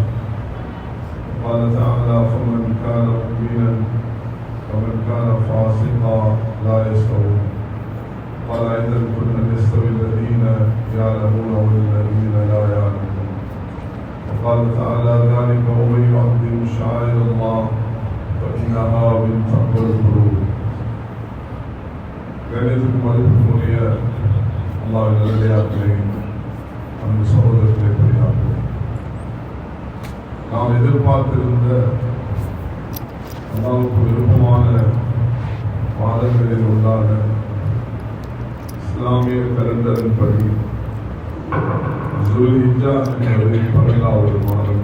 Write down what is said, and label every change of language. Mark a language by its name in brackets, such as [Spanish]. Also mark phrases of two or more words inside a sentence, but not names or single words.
[Arabic] قال تعالى فمن كان مؤمنا ومن كان فاسقا لا يستوون. قال أيضا قل هل يستوي الذين يعلمون والذين لا يعلمون. وقال تعالى ذلك ومن يعظم شعائر الله فإنها من تقوى القلوب. [Tamil] கணிதத்துக்கு மதிப்புக்குரிய அல்லாஹ்வின் நல்லடியார்களே, அந்த சகோதரர்களே, பெரியார்களே, நாம் எதிர்பார்த்திருந்த அல்லாஹ்வுக்கு விருப்பமான மாதங்களில் உண்டான இஸ்லாமிய கலண்டரின்படி ஜுல்ஹிஜ்ஜா என்பது 12வது மாதம்.